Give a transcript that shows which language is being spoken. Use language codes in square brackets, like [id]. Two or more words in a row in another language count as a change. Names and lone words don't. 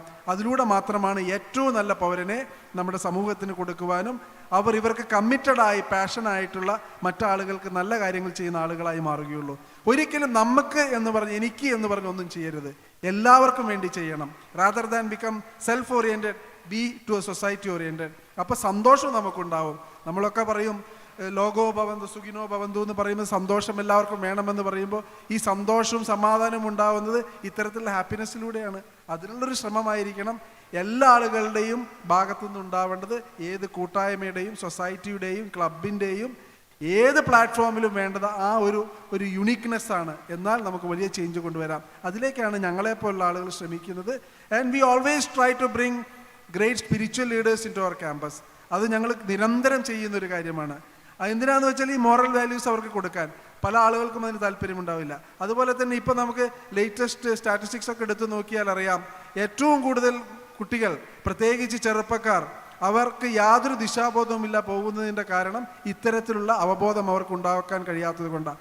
[ml] അതിലൂടെ മാത്രമാണ് ഏറ്റവും നല്ല പൗരനെ നമ്മുടെ സമൂഹത്തിന് കൊടുക്കുവാനും ഇവർക്ക് കമ്മിറ്റഡായി പാഷനായിട്ടുള്ള മറ്റാളുകൾക്ക് നല്ല കാര്യങ്ങൾ ചെയ്യുന്ന ആളുകളായി മാറുകയുള്ളൂ. ഒരിക്കലും നമുക്ക് എന്ന് പറഞ്ഞ് എനിക്ക് എന്ന് പറഞ്ഞ് ഒന്നും ചെയ്യരുത്. എല്ലാവർക്കും വേണ്ടി ചെയ്യണം. [en] Rather than become self oriented, be to a society oriented. [ml] അപ്പോൾ സന്തോഷം നമുക്കുണ്ടാവും. നമ്മളൊക്കെ പറയും [sa] ലോകോ ഭവന്തു സുഖിനോ ഭവന്തു [ml] എന്ന് പറയുമ്പോൾ സന്തോഷം എല്ലാവർക്കും വേണമെന്ന് പറയുമ്പോൾ ഈ സന്തോഷവും സമാധാനവും ഉണ്ടാവുന്നത് ഇത്തരത്തിലുള്ള ഹാപ്പിനെസ്സിലൂടെയാണ്. അതിനുള്ളൊരു ശ്രമമായിരിക്കണം എല്ലാ ആളുകളുടെയും ഭാഗത്തുനിന്ന് ഉണ്ടാവേണ്ടത്. ഏത് കൂട്ടായ്മയുടെയും സൊസൈറ്റിയുടെയും ക്ലബിൻ്റെയും ഏത് പ്ലാറ്റ്ഫോമിലും വേണ്ടത് ആ ഒരു യുണീക്ക്നെസ്സാണ്. എന്നാൽ നമുക്ക് വലിയ ചേഞ്ച് കൊണ്ടുവരാം. അതിലേക്കാണ് ഞങ്ങളെപ്പോലുള്ള ആളുകൾ ശ്രമിക്കുന്നത്. [en] And we always try to bring great spiritual leaders in to our campus. [ml] അത് ഞങ്ങൾ നിരന്തരം ചെയ്യുന്നൊരു കാര്യമാണ്. എന്തിനാന്ന് വെച്ചാൽ ഈ [en] moral values [ml] അവർക്ക് കൊടുക്കാൻ പല ആളുകൾക്കും അതിന് താല്പര്യമുണ്ടാവില്ല. അതുപോലെ തന്നെ ഇപ്പം നമുക്ക് [en] latest statistics [ml] ഒക്കെ എടുത്ത് നോക്കിയാൽ അറിയാം, ഏറ്റവും കൂടുതൽ കുട്ടികൾ പ്രത്യേകിച്ച് ചെറുപ്പക്കാർ അവർക്ക് യാതൊരു ദിശാബോധവുമില്ല പോകുന്നതിൻ്റെ കാരണം ഇത്തരത്തിലുള്ള അവബോധം അവർക്ക് ഉണ്ടാക്കാൻ കഴിയാത്തത് കൊണ്ടാണ്.